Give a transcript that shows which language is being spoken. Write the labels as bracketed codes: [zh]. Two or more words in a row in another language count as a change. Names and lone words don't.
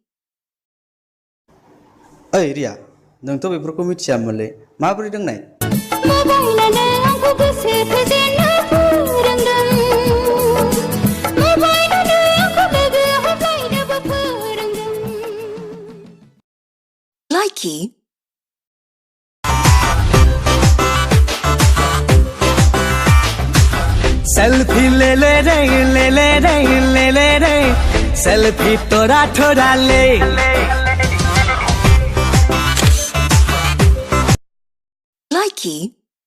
[brx] ओइ रिया नोंथ' बेफोरखौ मिथियामोनलै माबोरै रोंनाय मबाइलानो आंखौ गोसो थोजेननो फोरोंदों मबाइलानो आंखौ लोगो हमलायनोबो फोरोंदों [en] Likey. [hi] सेल्फी ले ले रे ले ले रे ले ले रे सेल्फी तोरा थोड़ा ले [en] Likey.